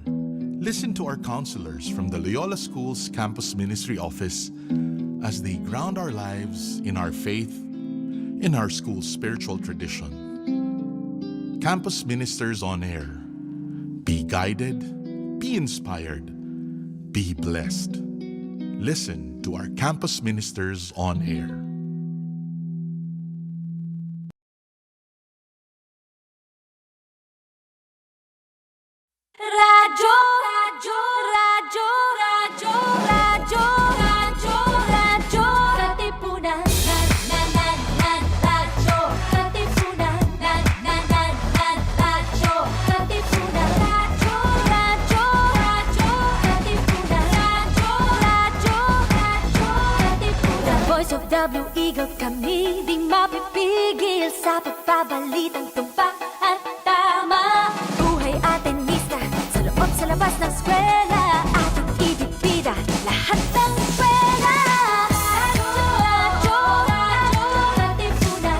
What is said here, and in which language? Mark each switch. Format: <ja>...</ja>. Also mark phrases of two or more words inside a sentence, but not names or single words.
<en>Listen to our counselors from the Loyola School's Campus Ministry Office as they ground our lives in our faith, in our school's spiritual tradition. Campus Ministers on Air. Be guided, be inspired, be blessed. Listen to our Campus Ministers on Air.</en> <tl>Radyo, radyo, radyo, radyo, radyo, radyo, radyo, katipunan, radyo, katipunan, radyo, katipunan, radyo, radyo, radyo, katipunan, radyo, katipunan. Voice of the Eagle kami, di mapipigil sa pagbabalitang tumpak at tama. Buhay atin sa labas ng eskwela, ating ibibida lahat ng eskwela. Radyo, radyo, katipunan.</tl>